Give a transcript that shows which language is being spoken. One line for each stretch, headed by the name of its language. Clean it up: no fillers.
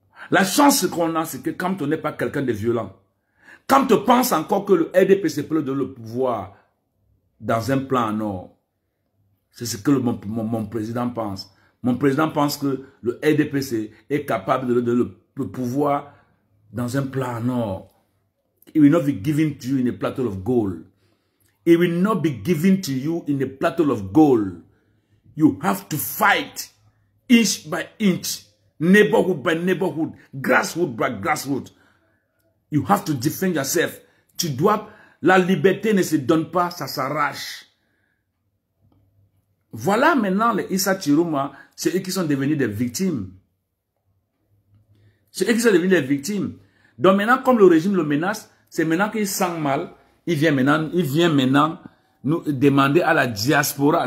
French: La chance qu'on a, c'est que quand on n'est pas quelqu'un de violent, quand on pense encore que le RDPC peut donner le pouvoir dans un plan en or, c'est ce que mon président pense. Mon président pense que le RDPC est capable de donner le pouvoir dans un plan en or.
English: It will not be given to you in a platter of gold. It will not be given to you in a platter of gold. You have to fight inch by inch, neighborhood by neighborhood, grassroots by grassroots. You have to defend yourself.
French: Tu dois, la liberté ne se donne pas, ça s'arrache. Voilà maintenant les Issa Chiruma, c'est eux qui sont devenus des victimes. C'est eux qui sont devenus des victimes. Donc maintenant, comme le régime le menace, c'est maintenant qu'il sent mal, il vient maintenant nous demander à la diaspora.